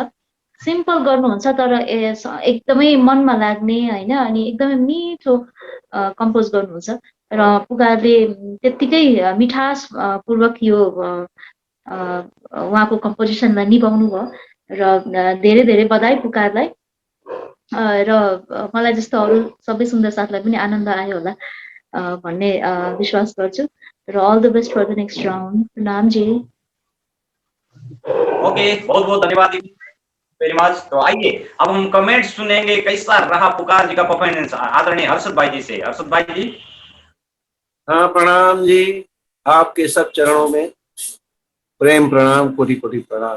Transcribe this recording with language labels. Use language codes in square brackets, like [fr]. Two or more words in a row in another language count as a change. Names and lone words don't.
[ne] सिम्पल गर्नुहुन्छ तर एकदमै मनमा लाग्ने होइन, अनि एकदमै मिठो कम्पोज गर्नुहुन्छ र पुकारले त्यत्तिकै मिठास पूर्वक यो उहाँको कम्पोजिसनलाई निभाउनु भयो र धेरै धेरै बधाई पुकारलाई। र मलाई जस्तो अरू सबै सुन्दर साथलाई पनि आनन्द आयो होला भन्ने विश्वास गर्छु र [en] all the best for the next round. [hi] प्रणाम जी। ओके, बहुत बहुत धन्यवाद [en] very much. [hi] तो आइए अब हम कमेंट सुनेंगे कैसा रहा पुकार जी का परफॉर्मेंस आदरणीय हर्षद भाई जी से। हर्षद भाई जी। हाँ प्रणाम जी, आपके सब चरणों में प्रेम प्रणाम, कोटि कोटि प्रणाम।